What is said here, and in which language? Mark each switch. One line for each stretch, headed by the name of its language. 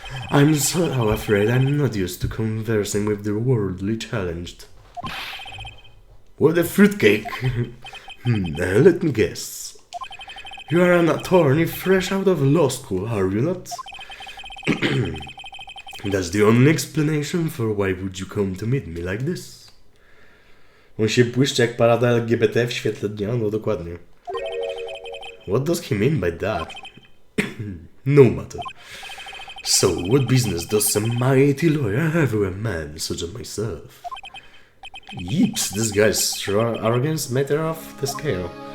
English: I'm so afraid I'm not used to conversing with the worldly challenged. What a fruitcake! Let me guess. You are an attorney fresh out of law school, are you not? That's the only explanation for why would you come to meet me like this?
Polish: On się błyszczy jak parada LGBT w świetle dnia, no dokładnie.
English: What does he mean by that? No matter. So, what business does a mighty lawyer have with a man such as myself? Yeeps, this guy's arrogance matter off the scale.